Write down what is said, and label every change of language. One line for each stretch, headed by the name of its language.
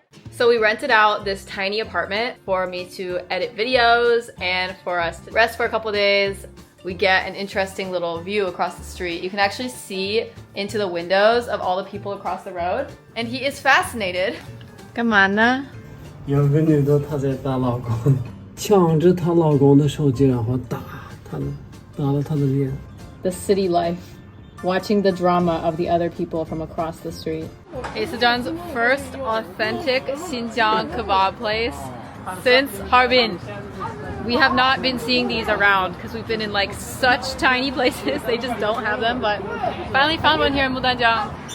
English: So we rented out this tiny apartment for me to edit videos and for us to rest for a couple days. We get an interesting little view across the street. You can actually see into the windows of all the people across the road. And he is fascinated.
Chinese: 干嘛呢？有个女的她在打老公，抢着她老公的手机，然后打了她的脸。
English: The city life. Watching the drama of the other people from across the street. Xinjiang's first authentic Xinjiang kebab place since Harbin. We have not been seeing these around because we've been in like such tiny places. They just don't have them, but finally found one here in Mudanjiang.